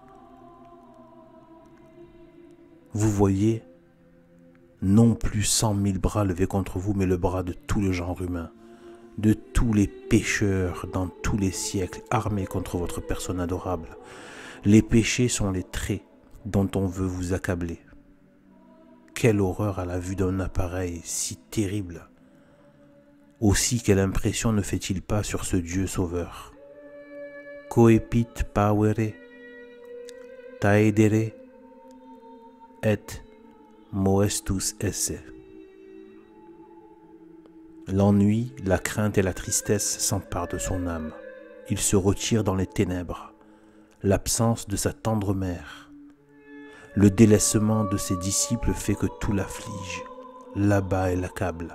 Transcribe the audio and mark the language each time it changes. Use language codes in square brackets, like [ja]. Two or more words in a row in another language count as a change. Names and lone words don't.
[fr] Vous voyez, non plus 100 000 bras levés contre vous, mais le bras de tout le genre humain, de tous les pécheurs dans tous les siècles, armés contre votre personne adorable. Les péchés sont les traits dont on veut vous accabler. Quelle horreur à la vue d'un appareil si terrible! Aussi, quelle impression ne fait-il pas sur ce Dieu sauveur? [la] Coepit pauere, taedere, et moestus esse. [fr] L'ennui, la crainte et la tristesse s'emparent de son âme. Il se retire dans les ténèbres. L'absence de sa tendre mère. Le délaissement de ses disciples fait que tout l'afflige, l'abat et l'accable.